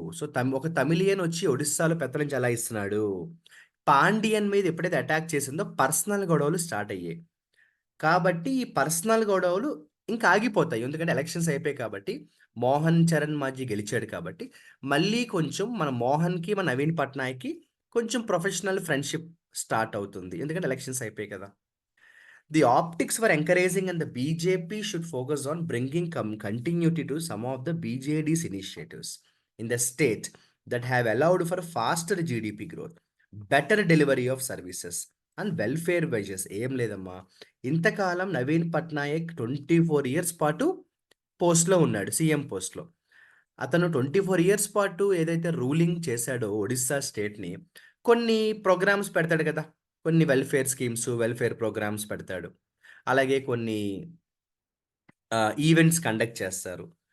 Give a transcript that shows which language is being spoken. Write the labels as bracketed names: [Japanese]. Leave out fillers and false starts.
[Telugu] So, ఒక తమిళియన్ వచ్చి ఒడిస్సాలో పెత్తనం చెలాయిస్తున్నాడు. పాండియన్ మీద ఎప్పుడైతే అటాక్ చేసిందో పర్సనల్ గొడవలు స్టార్ట్ అయ్యాయి. కాబట్టి ఈ పర్సనల్ గొడవలు ఇంకా ఆగిపోతాయి. ఎందుకంటే ఎలక్షన్స్ అయిపోయాయి కాబట్టి, మోహన్ చరణ్ మాంఝీ గెలిచాడు కాబట్టి, మళ్ళీ కొంచెం మన మోహన్‌కి, మన నవీన్ పట్నాయక్‌కి కొంచెం ప్రొఫెషనల్ ఫ్రెండ్‌షిప్ స్టార్ట్ అవుతుంది. ఎందుకంటే ఎలక్షన్స్ అయిపోయాయి కదా! [English] The optics were encouraging, and the BJP should focus on bringing continuity to some of the BJD's initiatives in the state that have allowed for faster GDP growth, better delivery of services, and welfare wages. [Telugu] ఏం లేదమ్మా. ఇంతకాలం Naveen Patnaik 24 years పాటు పోస్ట్‌లో ఉన్నాడు. CM పోస్ట్‌లో. అతను 24 years పాటు ఏదైతే రూలింగ్ చేశాడో ఒడిస్సా స్టేట్‌ని, కొన్ని ప్రోగ్రామ్స్ పెడతాడు కదా! కొన్ని వెల్ఫేర్ స్కీమ్స్, వెల్ఫేర్ ప్రోగ్రామ్స్ పెడతాడు. అలాగే కొన్ని ఈవెంట్స్ కండక్ట్ చేస్తారు.